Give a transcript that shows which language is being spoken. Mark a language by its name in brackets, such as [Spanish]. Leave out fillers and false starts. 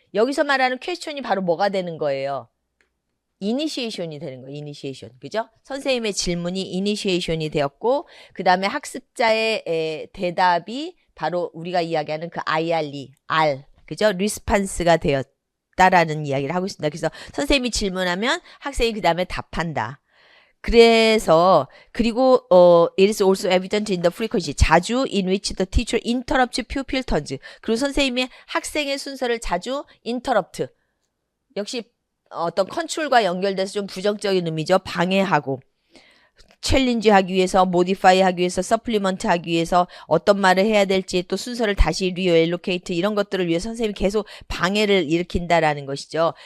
[Korean] 여기서 말하는 퀘스천이 바로 뭐가 되는 거예요? 이니시에이션이 되는 거예요. 이니시에이션. 그죠? 선생님의 질문이 이니시에이션이 되었고 그 다음에 학습자의 대답이 바로 우리가 이야기하는 그 IRE, R. 그죠? 리스판스가 되었다라는 이야기를 하고 있습니다. 그래서 선생님이 질문하면 학생이 그 다음에 답한다. 그래서 그리고 [English] it is also evident in the frequency [Korean] 자주 [English] in which the teacher interrupts pupil turns. [Korean] 그리고 선생님이 학생의 순서를 자주 interrupt. 역시 어떤 컨트롤과 연결돼서 좀 부정적인 의미죠. 방해하고 챌린지 하기 위해서, 모디파이 하기 위해서, 서플리먼트 하기 위해서 어떤 말을 해야 될지 또 순서를 다시 리얼로케이트 이런 것들을 위해서 선생님이 계속 방해를 일으킨다라는 것이죠.